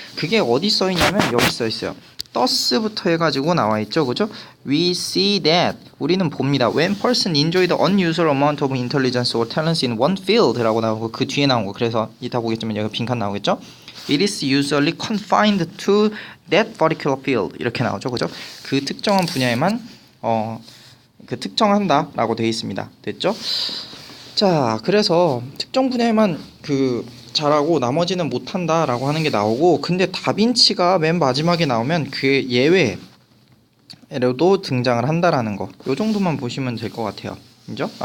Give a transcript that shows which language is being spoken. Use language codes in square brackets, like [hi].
[ko] 그게 어디 써 있냐면 여기 써 있어요. thus부터 해가지고 나와 있죠. 그죠? [en] We see that [ko] 우리는 봅니다. [en] When person enjoy the unusual amount of intelligence or talents in one field라고 나오고, [ko] 그 뒤에 나온 거, 그래서 이따 보겠지만 여기 빈칸 나오겠죠? [en] It is usually confined to that particular field [ko] 이렇게 나오죠. 그죠? 그 특정한 분야에만 특정한다라고 되어 있습니다. 됐죠? 자, 그래서 특정 분야에만 잘하고 나머지는 못한다라고 하는 게 나오고, 근데 다빈치가 맨 마지막에 나오면 그 예외로도 등장을 한다라는 거, 요 정도만 보시면 될 것 같아요. 그죠?